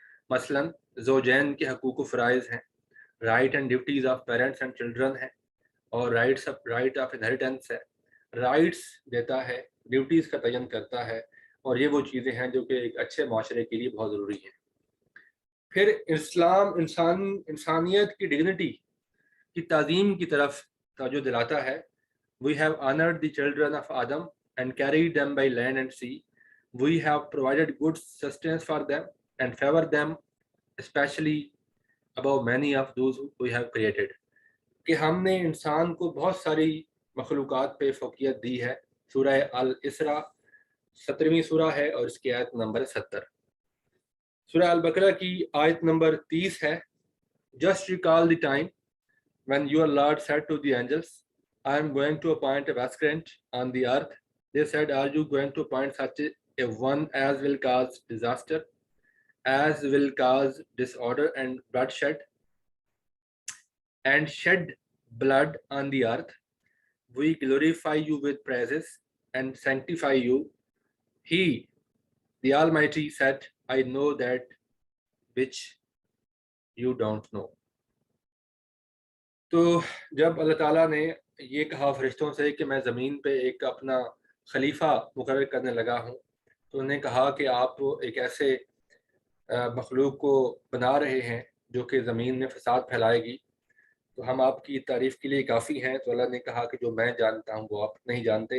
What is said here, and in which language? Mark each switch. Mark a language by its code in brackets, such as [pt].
[ur] مثلا زوجین کے حقوق و فرائض ہیں, right and duties of parents and children ہیں, اور رائٹ آف انہیریٹنس ہے. رائٹس دیتا ہے, ڈیوٹیز کا تعین کرتا ہے, اور یہ وہ چیزیں ہیں جو کہ ایک اچھے معاشرے کے لیے بہت ضروری ہیں. پھر اسلام انسانیت کی ڈگنیٹی کی تعظیم کی طرف توجہ دلاتا ہے. [en] We have honored the children of Adam and carried them by land and sea. We have provided good sustenance for them and favored them especially above many of those we have created. [ur] کہ ہم نے انسان کو بہت ساری مخلوقات پہ فوقیت دی ہے. سورہ الاسراء 17ویں سورہ ہے اور اس کی آیت نمبر 70. سورہ البقرہ کی آیت نمبر 30 ہے. [en] Just recall the time when your Lord said to the angels, I am going to appoint a vicegerent on the earth. They said, are you going to appoint such a one as will cause disaster, as will cause disorder and bloodshed, and shed blood on the earth? We glorify you with praises and sanctify you. He, the Almighty, said, I know that which you don't know. [ur] تو جب اللہ تعالیٰ نے یہ کہا فرشتوں سے کہ میں زمین پہ ایک اپنا خلیفہ مقرر کرنے لگا ہوں, تو انہوں نے کہا کہ آپ ایک ایسے مخلوق کو بنا رہے ہیں جو کہ زمین میں فساد پھیلائے گی, تو ہم آپ کی تعریف کے لیے کافی ہیں. تو اللہ نے کہا کہ جو میں جانتا ہوں وہ آپ نہیں جانتے.